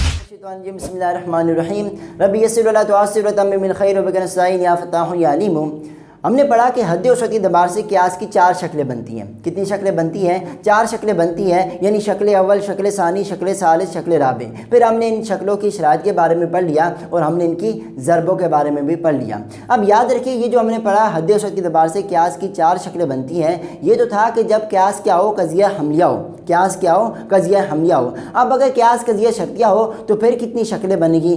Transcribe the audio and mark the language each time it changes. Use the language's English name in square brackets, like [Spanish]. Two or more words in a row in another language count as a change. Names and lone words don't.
[Arabic] بسم اللہ الرحمن الرحیم ربی یسر ولا تعسر وتمم الخیر وبک نستعین یا فتاح یا علیم۔ [Urdu] ہم نے پڑھا کہ حد وسعت کے اعتبار سے قیاس کی 4 شکلیں بنتی ہیں۔ کتنی شکلیں بنتی ہیں؟ 4 شکلیں بنتی ہیں، یعنی شکل اول، شکل ثانی، شکل ثالث، شکل رابع۔ پھر ہم نے ان شکلوں کی شرائط کے بارے میں پڑھ لیا اور ہم نے ان کی ضربوں کے بارے میں بھی پڑھ لیا۔ اب یاد رکھیے یہ جو ہم نے پڑھا حد وسعت کے اعتبار سے قیاس کی 4 شکلیں بنتی ہیں، یہ تو تھا کہ جب قیاس کیا ہو؟ قضیہ حملیہ ہو۔ قیاس کیا ہو؟ قضیہ حملیہ ہو۔ اب اگر قیاس قضیہ شرطیہ ہو تو پھر کتنی شکلیں بنے گی؟